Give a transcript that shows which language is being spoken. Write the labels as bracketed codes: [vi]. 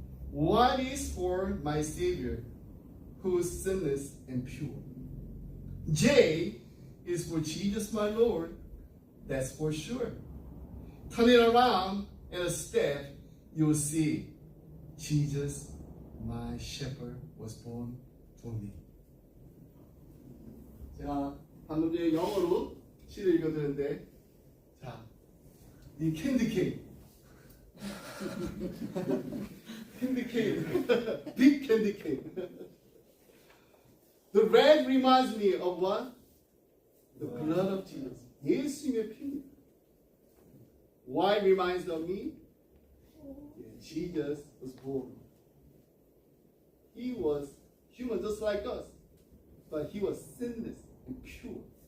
[en] White is for my Savior, who is sinless and pure. J is for Jesus my Lord. That's for sure. Turn it around in a step, you'll see Jesus, my shepherd, was born for me. [ko] 제가 방금 전에 영어로 시를 읽어드렸는데, 자, 이 캔디 케이크, 캔디 케이크, [en] big candy cake. The red reminds me of what? The blood of Jesus. [ko] 예수님의 피입니다. [en] Why reminds of me? Jesus was born. He was human just like us, but he was sinless and pure.